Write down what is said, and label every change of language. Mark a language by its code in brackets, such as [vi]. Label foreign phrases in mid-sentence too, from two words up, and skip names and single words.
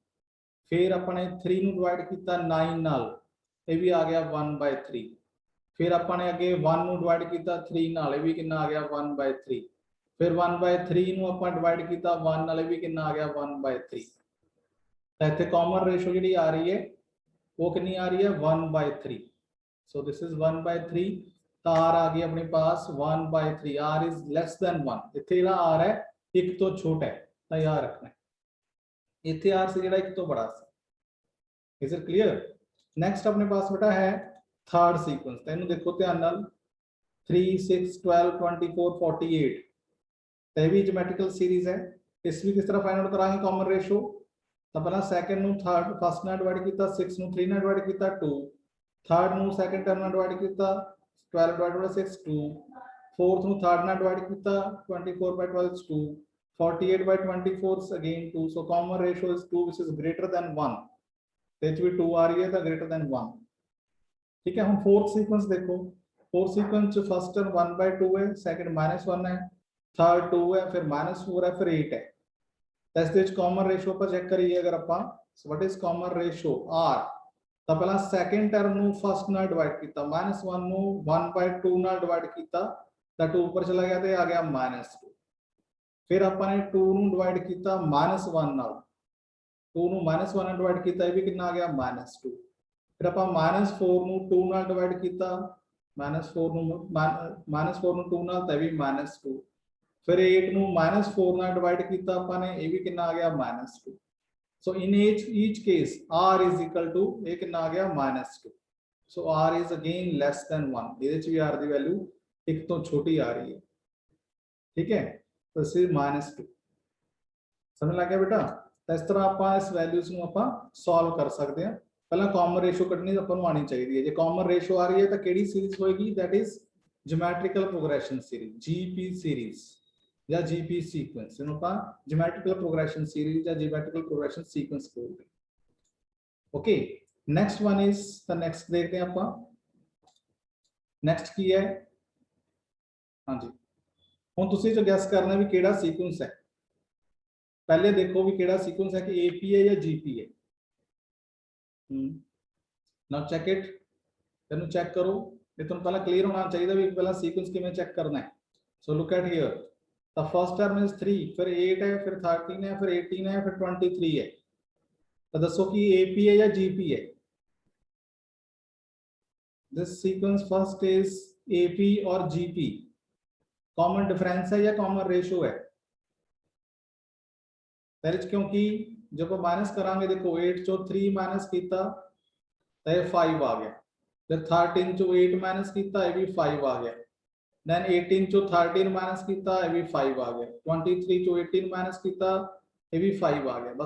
[pa] ਫਿਰ ਆਪਾਂ ਨੇ 3 ਨੂੰ ਡਿਵਾਈਡ ਕੀਤਾ 9 ਨਾਲ, ਇਹ ਵੀ ਆ ਗਿਆ 1/3। ਫਿਰ ਆਪਾਂ ਨੇ ਅੱਗੇ 1 ਨੂੰ ਡਿਵਾਈਡ ਕੀਤਾ 3 ਨਾਲ, ਇਹ ਵੀ ਕਿੰਨਾ ਆ ਗਿਆ 1/3। ਫਿਰ 1/3 ਨੂੰ ਆਪਾਂ ਡਿਵਾਈਡ ਕੀਤਾ 1 ਨਾਲ, ਇਹ ਵੀ ਕਿੰਨਾ ਆ ਗਿਆ 1/3। ਤਾਂ ਇੱਥੇ [en] common ratio [pa] ਜਿਹੜੀ ਆ ਰਹੀ ਹੈ ਉਹ ਕਿੰਨੀ ਆ ਰਹੀ ਹੈ 1/3। [en] So this is 1/3। [pa] ਤਾਂ r ਆ ਗਈ ਆਪਣੇ ਪਾਸ 1/3, [en] r is less than 1। [pa] ਇੱਥੇ ਜਿਹੜਾ r ਹੈ ਇੱਕ ਤੋਂ ਛੋਟਾ ਹੈ ਤਾਂ ਯਾਦ ਰੱਖਣਾ ਹੈ, ਇੱਥੇ r ਸੀ ਜਿਹੜਾ ਇੱਕ ਤੋਂ ਬੜਾ ਸੀ। [en] Is it clear? [pa] Next ਆਪਣੇ ਪਾਸ ਬੇਟਾ ਹੈ [en] third sequence. [pa] ਤਾਂ ਇਹਨੂੰ ਦੇਖੋ ਧਿਆਨ ਨਾਲ, 3 6 12 24 48। ਤਾਂ ਇਹ ਵੀ [en] geometrical series [pa] ਹੈ। ਇਸ ਵੀ ਕਿਸ ਤਰ੍ਹਾਂ [en] find out [pa] ਕਰਾਂਗੇ [en] common ratio. [pa] ਤਾਂ ਪਹਿਲਾਂ ਸੈਕੰਡ ਨੂੰ ਥਰਡ ਫਸਟ ਨਾਲ ਡਿਵਾਈਡ ਕੀਤਾ, 6 ਨੂੰ 3 ਨਾਲ ਡਿਵਾਈਡ ਕੀਤਾ 2, थर्ड ਨੂੰ [en] second term [pa] ਨਾਲ ਡਿਵਾਈਡ ਕੀਤਾ 12 / 6 2, फोर्थ ਨੂੰ ਥਰਡ ਨਾਲ ਡਿਵਾਈਡ ਕੀਤਾ 24/12 2, 48/24 again 2। [en] so common ratio is 2 which is greater than 1। [pa] ਤੇ ਚ ਵੀ 2 ਆ ਰਹੀ ਹੈ ਤਾਂ [en] greater than 1। [hi] ठीक है, हम [en] fourth sequence [hi] देखो, [en] fourth sequence first term [hi] 1/2 है, सेकंड -1 है, थर्ड 2 है, फिर -4 है, फिर 8 है। तो इस [pa] ਵਿੱਚ [en] common ratio [pa] ਆਪਾਂ ਚੈੱਕ ਕਰੀਏ ਅਗਰ ਆਪਾਂ, [en] so what is common ratio [pa] r। ਤਾਂ ਪਹਿਲਾਂ [en] second term [pa] ਨੂੰ ਫਸਟ ਨਾਲ ਡਿਵਾਈਡ ਕੀਤਾ, -1 ਨੂੰ 1/2 ਨਾਲ ਡਿਵਾਈਡ ਕੀਤਾ ਤਾਂ 2 ਉੱਪਰ ਚਲਾ ਗਿਆ ਤੇ ਆ ਗਿਆ -2। ਫਿਰ ਆਪਾਂ ਨੇ 2 ਨੂੰ ਡਿਵਾਈਡ ਕੀਤਾ -1 ਨਾਲ, 2 ਨੂੰ -1 ਨਾਲ ਡਿਵਾਈਡ ਕੀਤਾ, ਇਹ ਵੀ ਕਿੰਨਾ ਆ ਗਿਆ -2। ਫਿਰ ਆਪਾਂ -4 ਨੂੰ 2 ਨਾਲ ਡਿਵਾਈਡ ਕੀਤਾ, -4 ਨੂੰ 2 ਨਾਲ ਤਾਂ ਇਹ ਵੀ -2। ਫਿਰ 8 ਨੂੰ -4 ਨਾਲ ਡਿਵਾਈਡ ਕੀਤਾ ਆਪਾਂ ਨੇ, ਇਹ ਵੀ ਕਿੰਨਾ ਆ ਗਿਆ -2। [en] So in each case r is equal to [pa] ਇਹ ਕਿੰਨਾ ਆ ਗਿਆ [en] -2। so r is again less than 1। [pa] ਇਹਦੇ ਚ ਵੀ r ਦੀ ਵੈਲਿਊ ਇੱਕ ਤੋਂ ਛੋਟੀ ਆ ਰਹੀ ਹੈ। ਠੀਕ ਹੈ, ਤਾਂ ਇਸ -2 ਸਮਝ ਲੱਗ ਗਿਆ ਬੇਟਾ। ਤਾਂ ਇਸ ਤਰ੍ਹਾਂ ਆਪਾਂ ਇਸ ਵੈਲਿਊਜ਼ ਨੂੰ ਆਪਾਂ ਸੋਲਵ ਕਰ ਸਕਦੇ ਹਾਂ। ਪਹਿਲਾਂ [en] common ratio [pa] ਕੱਢਣੀ ਆਪਾਂ ਨੂੰ ਆਣੀ ਚਾਹੀਦੀ ਹੈ। ਜੇ [en] common ratio [pa] ਆ ਰਹੀ ਹੈ ਤਾਂ ਕਿਹੜੀ ਸੀਰੀਜ਼ ਹੋਏਗੀ, [en] that is geometrical progression series, GP series या GP सीक्वेंस। [hi] इन्हों का [en] geometrical progression series [hi] या [en] geometrical progression sequence [hi] बोलते हैं। [en] okay, next one is the next [hi] देखते हैं [pa] ਆਪਾਂ ਨੈਕਸਟ ਕੀ ਹੈ? ਹਾਂਜੀ, ਹੁਣ ਤੁਸੀਂ ਜੋ ਗੈਸ ਕਰਨਾ ਵੀ ਕਿਹੜਾ ਸੀਕੁਐਂਸ ਹੈ। ਪਹਿਲੇ ਦੇਖੋ ਵੀ ਕਿਹੜਾ ਸੀਕੁਐਂਸ ਹੈ ਕਿ ਏਪੀ ਹੈ ਜਾਂ ਜੀਪੀ ਹੈ। [en] now check it, [pa] ਇਹਨੂੰ ਚੈੱਕ ਕਰੋ। ਇਹ ਤੁਹਾਨੂੰ ਪਹਿਲਾਂ ਕਲੀਅਰ ਹੋਣਾ ਚਾਹੀਦਾ ਵੀ ਪਹਿਲਾਂ ਸੀਕੁਐਂਸ ਕਿਵੇਂ ਚੈੱਕ ਕਰਨਾ ਹੈ। [en] so look at here, the first term is 3, [hi] फिर 8 है, फिर 13 है, फिर 18 है, फिर 23 है। तो दसो कि AP है या GP है? [en] This sequence first is AP और GP, common difference [hi] है या [en] common ratio है? [hi] क्योंकि जब माइनस करांगे देखो 8 चो 3 माइनस किया तो ये 5 आ गया, जब 13 चो 8 माइनस किया ये भी 5 आ गया, then 18 चो 13 माइनस किया ये भी 5 आ गया, 23 चो 18 माइनस किया ये भी 5 आ गया।